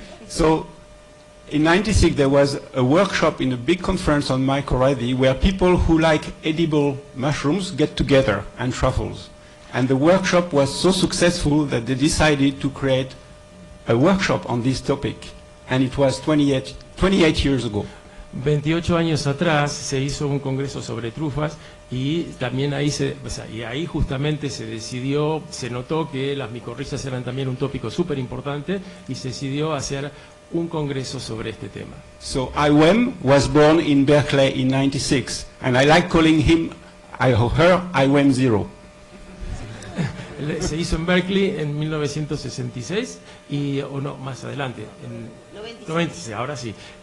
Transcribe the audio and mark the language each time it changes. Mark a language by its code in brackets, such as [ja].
[en] So, in '96 there was a workshop in a big conference on mycorrhizae where people who like edible mushrooms get together and truffles. And the workshop was so successful that they decided to create a workshop on this topic, and it was 28 years ago. [es] 28 años atrás se hizo un congreso sobre trufas y también ahí ahí justamente se decidió, se notó que las micorrizas eran también un tópico súper importante y se decidió hacer un congreso sobre este tema. [en] So IWEMM was born in Berkeley in 96, and I like calling him, her IWEMM 0. [es] Se hizo en Berkeley en 1966 y, o no, más adelante, en 96, ahora sí.